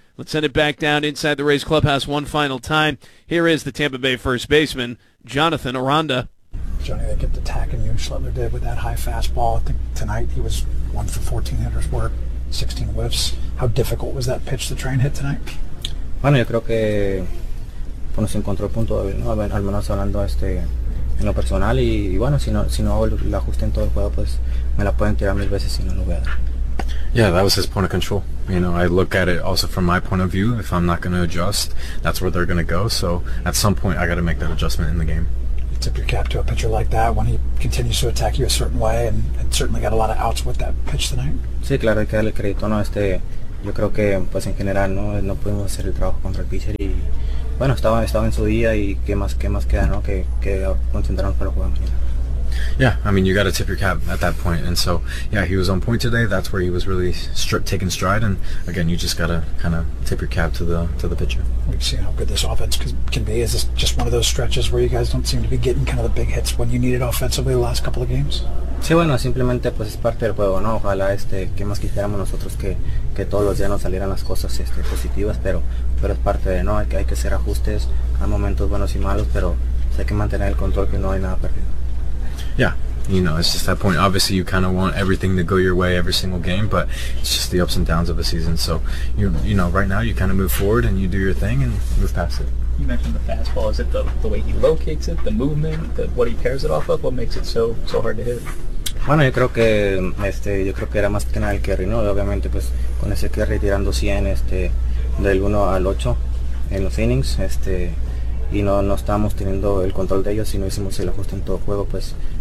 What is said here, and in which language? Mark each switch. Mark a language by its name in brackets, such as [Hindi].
[English] Let's send it back down inside the Rays clubhouse one final time. Here is the Tampa Bay first baseman, Jonathan Aranda. Johnny, they kept attacking you, and Schlittler did with that high fastball. I think tonight he was 1-for-14 hitters work, 16 whiffs. How difficult was that pitch the train hit tonight? [Spanish] Bueno, yo creo que bueno, se encontró el punto débil, ¿no? Al menos hablando en lo personal. Y bueno, si no hago el ajuste en todo el juego, pues me la pueden tirar mil veces y no lo voy a dar. [English] Yeah, that was his point of control. You know, I look at it also from my point of view. If I'm not going to adjust, that's where they're going to go. So at some point, I got to make that adjustment in the game. You tip your cap to a pitcher like that when he continues to attack you a certain way, and certainly got a lot of outs with that pitch tonight. [Spanish] Sí, claro, hay que darle crédito, ¿no? Yo creo que, pues en general, no pudimos hacer el trabajo contra el pitcher. Y bueno, estaba en su día, y qué más queda, ¿no? Que concentrarnos para jugar mañana. [English] Yeah, I mean, you got to tip your cap at that point. And so, yeah, he was on point today. That's where he was really taking stride. And again, you just got to kind of tip your cap to the pitcher. We've seen how good this offense can be. Is this just one of those stretches where you guys don't seem to be getting kind of the big hits when you needed offensively the last couple of games? [Spanish] Sí, bueno, simplemente pues es parte del juego, ¿no? Ojalá que más quisiéramos nosotros que todos los días nos salieran las cosas positivas, pero es parte de, ¿no? Hay que hacer ajustes. Hay momentos buenos y malos, pero hay que mantener el control que no hay nada perdido. [English] Yeah, you know, it's just that point. Obviously, you kind of want everything to go your way every single game, but it's just the ups and downs of a season. So, you know, right now you kind of move forward and you do your thing and move past it. You mentioned the fastball. Is it the way he locates it, the movement, what he pairs it off of? What makes it so hard to hit? [Spanish] Bueno, yo creo que era más que nada el carry, ¿no? Obviamente, pues, con ese carry tirando 100, del 1 al 8 en los innings, y no estábamos teniendo el control de ellos, y no hicimos el ajuste en todo juego, pues...